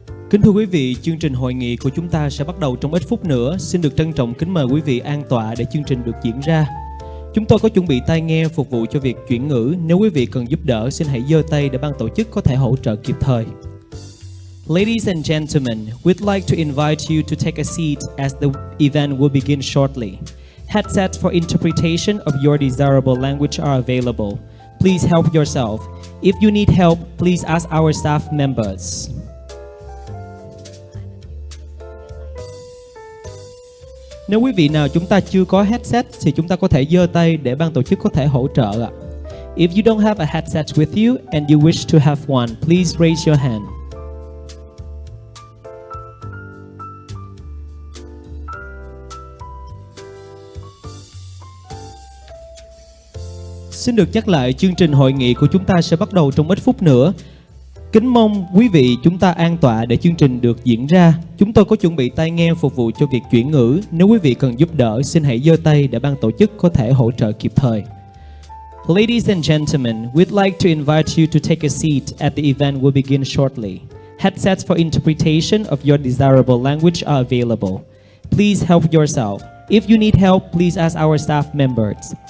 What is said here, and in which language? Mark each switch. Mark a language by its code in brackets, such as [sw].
[vi] Kính thưa quý vị, chương trình hội nghị của chúng ta sẽ bắt đầu trong ít phút nữa. Xin được trân trọng kính mời quý vị an tọa để chương trình được diễn ra. Chúng tôi có chuẩn bị tai nghe phục vụ cho việc chuyển ngữ. Nếu quý vị cần giúp đỡ, xin hãy giơ tay để ban tổ chức có thể hỗ trợ kịp thời. [en] Ladies and gentlemen, we'd like to invite you to take a seat as the event will begin shortly. Headsets for interpretation of your desirable language are available. Please help yourself. If you need help, please ask our staff members. [vi] Nếu quý vị nào chúng ta chưa có headset thì chúng ta có thể giơ tay để ban tổ chức có thể hỗ trợ ạ. [en] If you don't have a headset with you and you wish to have one, please raise your hand. [vi] Xin được nhắc lại, chương trình hội nghị của chúng ta sẽ bắt đầu trong ít phút nữa. Kính mong quý vị chúng ta an tọa để chương trình được diễn ra. Chúng tôi có chuẩn bị tai nghe phục vụ cho việc chuyển ngữ. Nếu quý vị cần giúp đỡ, xin hãy giơ tay để ban tổ chức có thể hỗ trợ kịp thời. [en] Ladies and gentlemen, we'd like to invite you to take a seat as the event will begin shortly. Headsets for interpretation of your desirable language are available. Please help yourself. If you need help, please ask our staff members.